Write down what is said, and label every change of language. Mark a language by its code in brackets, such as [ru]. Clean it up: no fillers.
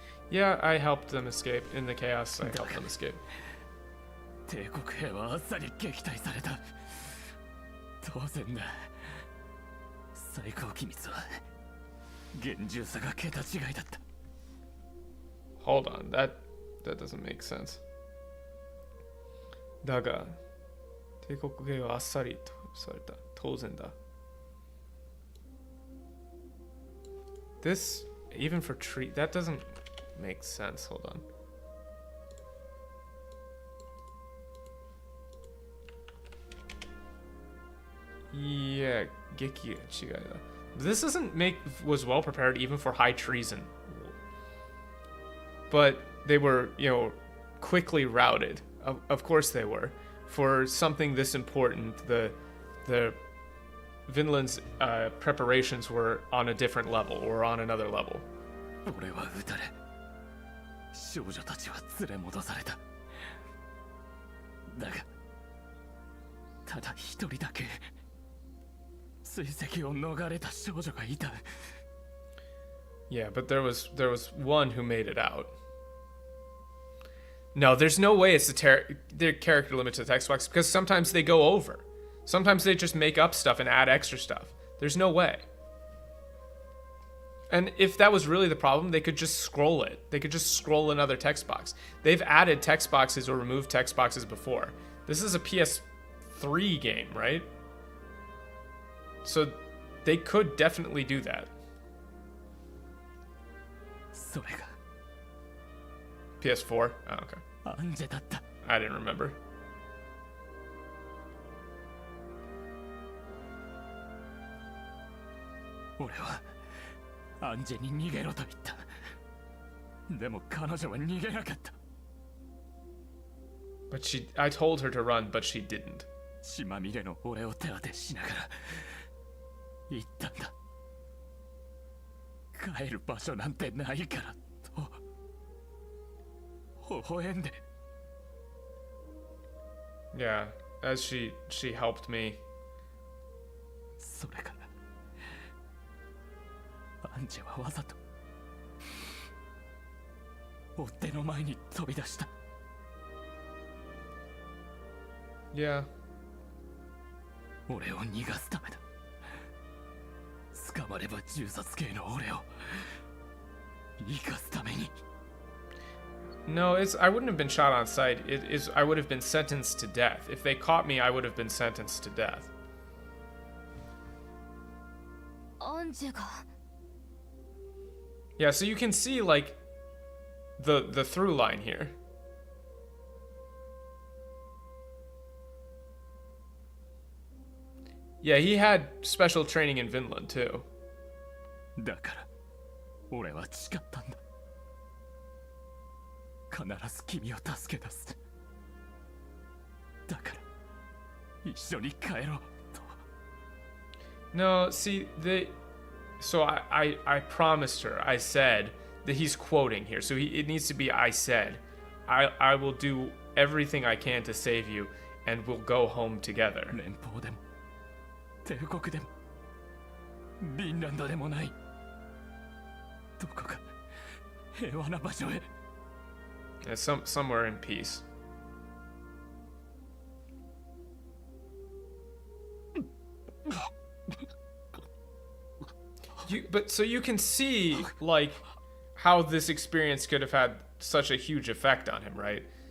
[en] Yeah, I helped them escape. In the chaos, I helped them escape. [ja] 帝国兵はあっさり撃退された。当然だ。最高機密は厳重さが桁違いだった。 [en] Hold on, that doesn't make sense. [ja] だが、帝国兵はあっさりとされた。当然だ。 [en] This, even for treat, that doesn't make sense. Hold on. Yeah, [ja] 劇が違いだ。 [en] This was well prepared even for high treason. But they were, quickly routed. Of course they were. For something this important, the Vinland's preparations were on a different level, or on another level. [ja] 俺は撃たれ、少女たちは連れ戻された。だが、ただ一人だけ追跡を逃れた少女がいた。 [en] Yeah, but there was one who made it out. No, there's no way it's their character limit to the text box, because sometimes they go over. Sometimes they just make up stuff and add extra stuff. There's no way. And if that was really the problem, they could just scroll it. They could just scroll another text box. They've added text boxes or removed text boxes before. This is a PS3 game, right? So they could definitely do that. [ja] それが [en] PS4? Oh, okay. [ja] アンジェだった。 [en] I didn't remember. [ja] 俺はアンジェに逃げろと言った。でも彼女は逃げなかった。 [en] I told her to run, but she didn't. [ja] 血まみれの俺を手当てしながら言ったんだ。帰る場所なんてないからと微笑んで。 [en] Yeah, as she helped me. [ja] それからアンジェはわざと追っ手の前に飛び出した。 [en] Yeah. [ja] 俺を逃がすためだ。捕まれば銃殺系の俺を生かすために。 [en] No, I wouldn't have been shot on sight. I would have been sentenced to death. If they caught me, I would have been sentenced to death. [ja] アンジェが [en] Yeah, so you can see like the through line here. Yeah, he had special training in Vinland too. [ja] だから俺は誓ったんだ。必ず君を助け出す。だから一緒に帰ろうと。 [en] No, see, so I promised her. I said that he's quoting here, so it needs to be I said. I will do everything I can to save you, and we'll go home together. [ja] 連邦でも帝国でもフィンランドでもない。どこか平和な場所へ。 [en] Yeah, somewhere in peace. But so you can see like how this experience could have had such a huge effect on him, right?